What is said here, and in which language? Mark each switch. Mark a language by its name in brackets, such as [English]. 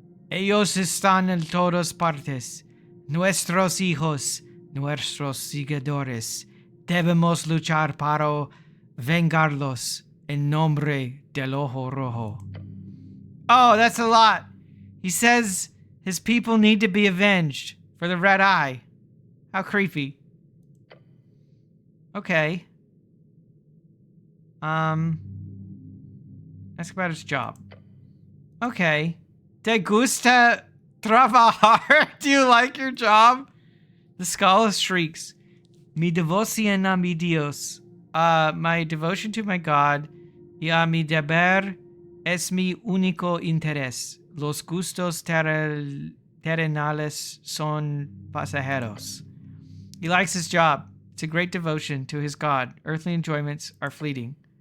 [Spanish] Ellos están en todas partes. Nuestros hijos, nuestros seguidores. Debemos luchar para vengarlos en nombre del Ojo Rojo. [English] Oh, that's a lot. He says his people need to be avenged for the Red Eye. How creepy. Okay. Ask about his job. Okay. [Spanish] ¿Te gusta trabajar? [English] Do you like your job? The skull shrieks. [Spanish] Mi devoción a mi Dios. [English] My devotion to my God. [Spanish] Y a mi deber es mi único interés. Los gustos terrenales son pasajeros. [English] He likes his job. It's a great devotion to his God. Earthly enjoyments are fleeting.